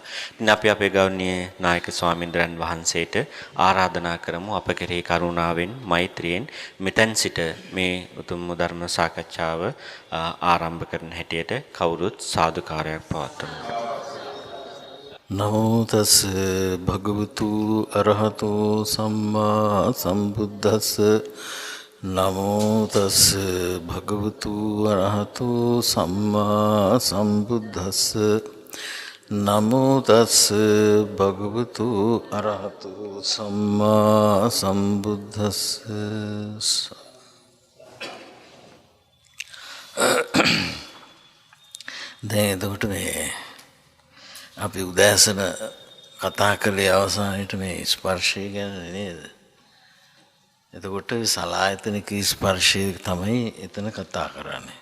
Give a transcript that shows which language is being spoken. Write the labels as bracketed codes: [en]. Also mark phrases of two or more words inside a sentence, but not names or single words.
[si] ඉතින් අපි අපේ ගෞරවනීය නායක ස්වාමීන්ද්‍රයන් වහන්සේට ආරාධනා කරමු අප කෙරෙහි කරුණාවෙන් මෛත්‍රියෙන් මෙතෙන් සිට මේ උතුම් ධර්ම සාකච්ඡාව ආරම්භ කරන හැටියට කවුරුත් සාදුකාරයක් පවත්වමු. [pi] නමෝ තස් භගවතු අරහතෝ සම්මා සම්බුද්දස්ස නමෝ තස් භගවතු අරහතෝ සම්මා සම්බුද්දස්ස නමෝ තස් භගවතු අරහතෝ සම්මා සම්බුද්දස්ස. [si] දැන් එතකොට මේ අපි උදෑසන කතා කළේ අවසානයේට මේ ස්පර්ශය ගැන නේද? එතකොට සලායතනික ස්පර්ශය තමයි එතන කතා කරන්නේ.